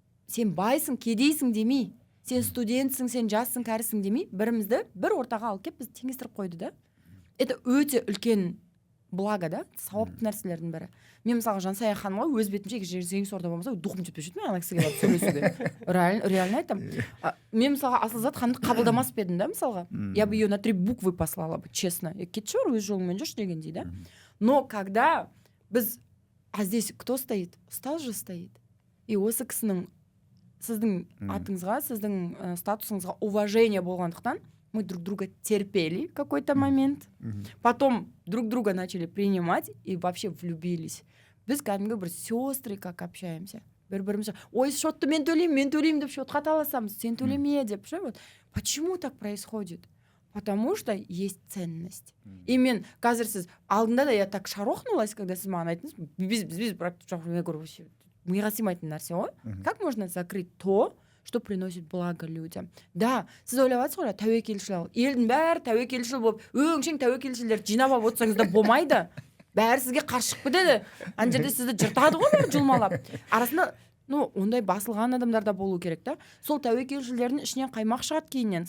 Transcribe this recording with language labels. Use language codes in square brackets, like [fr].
[kk] Сен байсың, кедейсің демей, сен студентсің, сен жассың, кәрісің демей, бірімізді бір ортаға алып келіп біз теңестіріп қойды да. [ru] Это [kk] өте үлкен благо да, сауапты нәрселердің бірі. Мен мысалға Жансая ханымға өз бетімше Жеңіс Орда болмаса духым жетпей жүрмін ана кісіге барып сөйлесуге. Реально айтамын. Мен мысалға Асылзат ханымды қабылдамас па едім да, мысалға. [ru] Я бы ее на 3 буквы послала бы, честно. [kk] Кетші бар, өз жолыңмен жүрші дегендей да. [ru] Но когда [kk] біз, [ru] а здесь кто стоит? Ұстаз же стоит. И [kk] осы кісінің сіздің атыңызға, сіздің статусыңызға [ru] уважение [kk] болғандықтан [ru] мы друг друга терпели какой-то момент, потом друг друга начали принимать и вообще влюбились. [kk] Біз кәдімгі бір [ru] сестры как общаемся. [kk] Бір-бірімізше, ой, шотты мен төлеймін деп шотқа таласамыз, сен төлеме деп. [ru] Почему так происходит? Потому что есть ценность. [kk] И мен қазір сіз алдында да [ru] я так шарохнулась, когда [kk] сіз маған айттыңыз, біз [ru] практически, я говорю, вообще [kk] миға сыймайтын нәрсе ғой. [ru] Как можно закрыть то, что приносит благо людям? [kk] Да, сіз ойлап жатсыз ғой, тәуекелшіл. Елдің бәрі тәуекелшіл болып, өңшең тәуекелшілдерді жинап алып отырсаңыз да болмайды. Бәрі сізге қарсы шығып кетеді. Ана жерде сізді жыртады ғой бәрі жұлмалап. Арасында, ондай басылған адамдар да болу керек та. Сол тәуекелшілердің ішінен қаймақ шығады кейіннен.